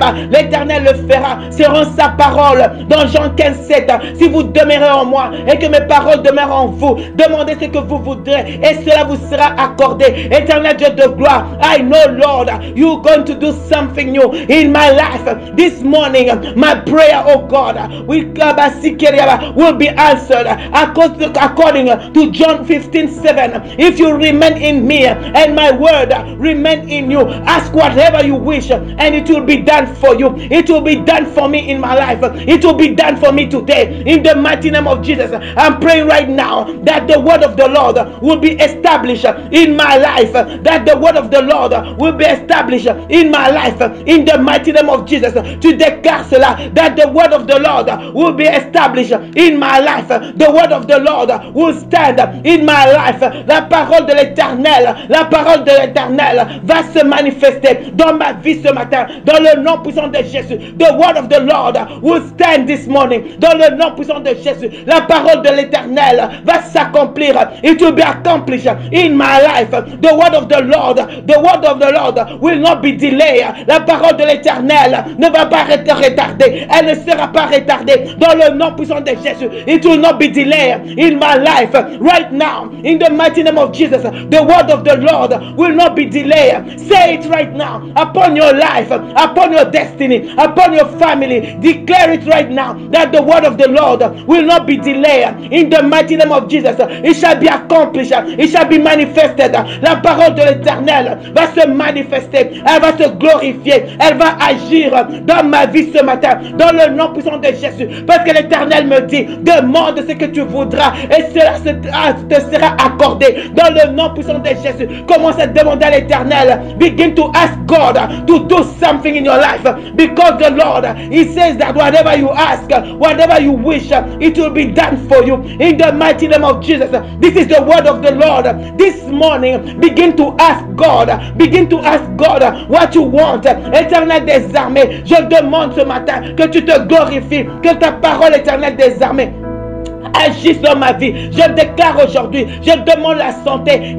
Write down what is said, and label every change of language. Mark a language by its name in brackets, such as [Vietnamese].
[French] L'Éternel le fera selon sa parole. Dans Jean 15:7, si vous demeurez en moi et que mes paroles demeurent en vous, demandez ce que vous voudrez et cela vous sera accordé. Éternel Dieu de gloire, [English] I know, Lord, you're going to do something new in my life. This morning, my prayer, oh God, will be answered according to John 15:7. If you remain in me and my word remain in you, ask whatever you wish and it will be done for you. It will be done for me in my life. It will be done for me today. In the mighty name of Jesus, I'm praying right now that the word of the Lord will be established in my life. That the word of the Lord will be established in my life. In the mighty name of Jesus, [French] tu déclares cela, [English] that the word of the Lord will be established in my life. The word of the Lord will stand in my life. [French] La parole de l'Éternel, la parole de l'Éternel va se manifester dans ma vie ce matin, dans le nom puissant de Jésus. [English] The word of the Lord will stand this morning, [French] dans le nom puissant de Jésus. La parole de l'Éternel va s'accomplir. [English] It will be accomplished in my life. The word of the Lord will not be delayed. [French] La parole de l'Éternel ne va pas être retardée. Elle ne sera pas retardée dans le nom puissant de Jésus. [English] It will not be delayed in my life right now. In the mighty name of Jesus, the word of the Lord will not be delayed. Say it right now upon your life, upon your destiny, upon your family. Declare it right now that the word of the Lord will not be delayed. In the mighty name of Jesus, it shall be accomplished. It shall be manifested. [French] La parole de l'Éternel va se manifester. Elle va se glorifier. Elle va agir dans ma vie ce matin, dans le nom puissant de Jésus. Parce que l'Éternel me dit, demande ce que tu voudras et cela te sera accordé dans le nom puissant de Jésus. Commence à demander à l'Éternel. [English] Begin to ask God to do something in your life, because the Lord, He says that whatever you ask, whatever you wish, it will be done for you. In the mighty name of Jesus, this is the word of the Lord. This morning, begin to ask God. Begin to ask God what you want. [French] Éternel des armées, je demande ce matin que tu te glorifies, que ta parole, Éternel des armées, agisse dans ma vie. Je déclare aujourd'hui, je demande la santé.